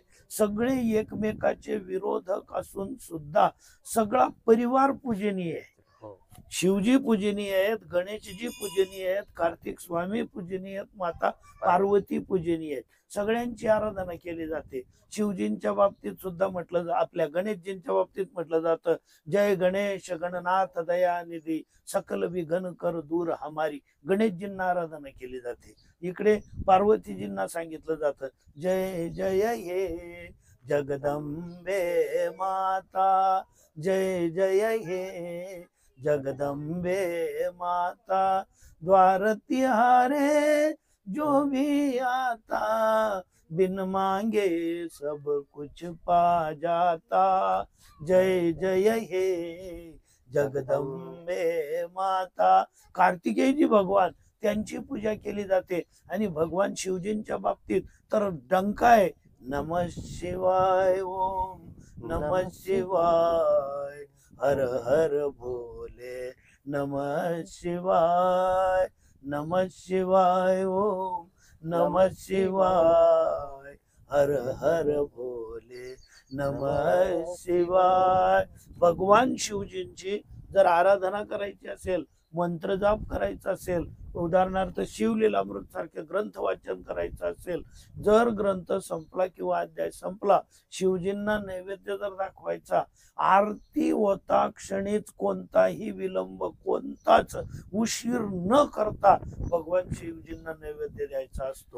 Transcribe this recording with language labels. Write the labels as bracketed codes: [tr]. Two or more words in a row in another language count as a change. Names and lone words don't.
[mr] सगळे एकमेकाचे विरोधक असून सुद्धा सगळा परिवार पूजनीय आहे. शिवजी पूजनीय आहेत, गणेशजी पूजनीय आहेत, कार्तिक स्वामी पूजनीय आहेत, माता पार्वती पूजनीय आहेत. सगळ्यांची आराधना केली जाते. शिवजींच्या बाबतीत सुद्धा म्हटलं, आपल्या गणेशजींच्या बाबतीत म्हटलं जातं, [hi] जय गणेश गणनाथ दयानिधी सकल विघन कर दूर हमारी. [mr] गणेशजींना आराधना केली जाते. इकडे पार्वतीजींना सांगितलं जातं, [hi] जय जय हे जगदंबे माता, जय जय हे जगदंबे माता, द्वार तिहारे जो भी आता, बिन मांगे सब कुछ पा जाता, जय जय हे जगदंबे माता. [mr] कार्तिकेयजी भगवान, त्यांची पूजा केली जाते. आणि भगवान शिवजींच्या बाबतीत तर डंका आहे, [hi] नमः शिवाय ओम नमः शिवाय, हर हर भोले नमः शिवाय, नमः शिवाय ओम नमः शिवाय, हर हर भोले नमः शिवाय. [mr] भगवान शिवजींची जर आराधना करायची असेल, मंत्र जाप करायचा असेल, उदाहरणार्थ शिवलीलामृत सारखे ग्रंथ वाचन करायचं असेल, जर ग्रंथ संपला किंवा अध्याय संपला, शिवजींना नैवेद्य जर दाखवायचा, आरती होता क्षणीच कोणताही विलंब, कोणताच उशीर न करता भगवान शिवजींना नैवेद्य द्यायचा असतो.